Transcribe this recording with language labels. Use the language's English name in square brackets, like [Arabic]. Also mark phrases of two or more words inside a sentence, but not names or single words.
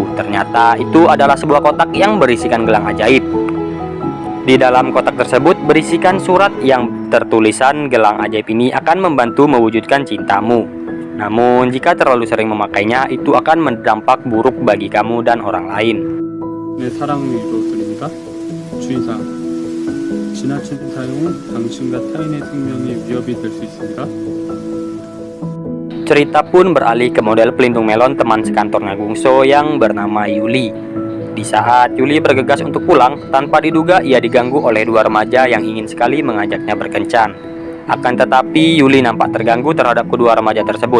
[Indonesian] Ternyata itu adalah sebuah kotak yang berisikan gelang ajaib. Di dalam kotak tersebut berisikan surat yang tertulisan, gelang ajaib ini akan membantu mewujudkan cintamu. Namun jika terlalu sering memakainya, itu akan berdampak buruk bagi kamu dan orang lain. [Korean] 내 사랑을 이루어드립니다. 주의사항, 지나친 사용은 당신과 타인의 생명에 위협이 될 수 있습니다. [Indonesian] Cerita pun beralih ke model pelindung melon teman sekantornya Gungso yang bernama Yuli. Di saat Yuli bergegas untuk pulang, tanpa diduga ia diganggu oleh dua remaja yang ingin sekali mengajaknya berkencan. Akan tetapi Yuli nampak terganggu terhadap kedua remaja tersebut.